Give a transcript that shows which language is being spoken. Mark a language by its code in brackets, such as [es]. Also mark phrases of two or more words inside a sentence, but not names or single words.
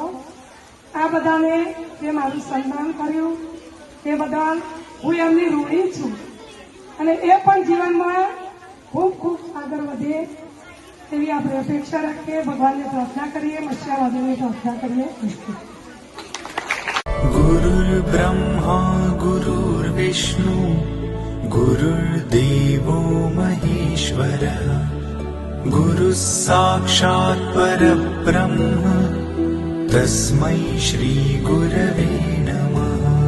[gu] આ બધાને જે મારું સન્માન કર્યું તે બદલ હું એમની ઋણી છું અને એ પણ જીવનમાં ખૂબ ખૂબ આગળ વધે એવી આપણે અપેક્ષા રાખીએ। ભગવાનને પ્રાર્થના કરીએ, મત્સ્યવાદીને પ્રાર્થના કરીએ। [sa] गुरुर्ब्रह्मा गुरुर्विष्णु गुरुर्देवो महेश्वरः गुरुः साक्षात् परब्रह्म तस्मै श्री गुरवे नमः।